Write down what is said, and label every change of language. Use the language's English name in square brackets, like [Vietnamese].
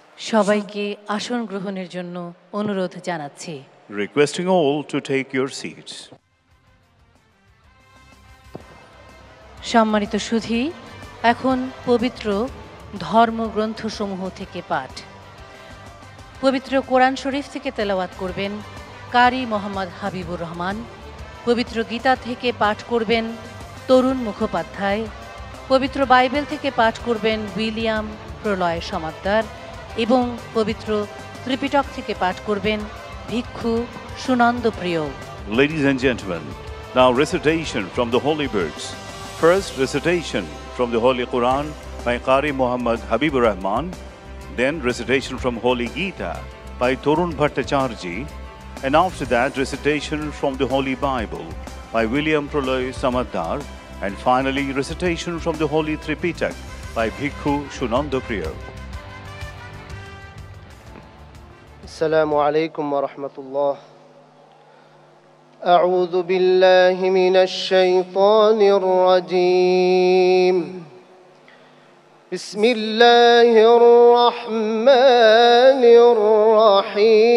[Bangla] সবাইকে আসন গ্রহণের জন্য অনুরোধ জানাচ্ছি। [English] Requesting all to take your seats. [Bangla] সম্মানিত সুধী, এখন পবিত্র ধর্মগ্রন্থসমূহ থেকে পাঠ। পবিত্র কোরআন শরীফ থেকে তেলাওয়াত করবেন কারি মোহাম্মদ হাবিবুর রহমান। পবিত্র গীতা থেকে পাঠ করবেন তরুণ মুখোপাধ্যায়। পবিত্র বাইবেল থেকে পাঠ করবেন উইলিয়াম প্রলয় সমাদ্দার এবং পবিত্র ত্রিপিটক থেকে পাঠ করবেন ভিক্ষু সুনন্দ প্রিয়। [English] Ladies and gentlemen, now recitation from the holy books. First recitation from the Holy Quran by Qari Muhammad Habibur Rahman, then recitation from Holy Gita by Torun Bhattacharji, and after that recitation from the Holy Bible by William Proloy Samaddar, and finally recitation from the Holy Tripitak by Bhikkhu Shunanda Priya. [Arabic] السلام عليكم ورحمة الله. أعوذ بالله من الشيطان الرجيم. بسم الله الرحمن الرحيم.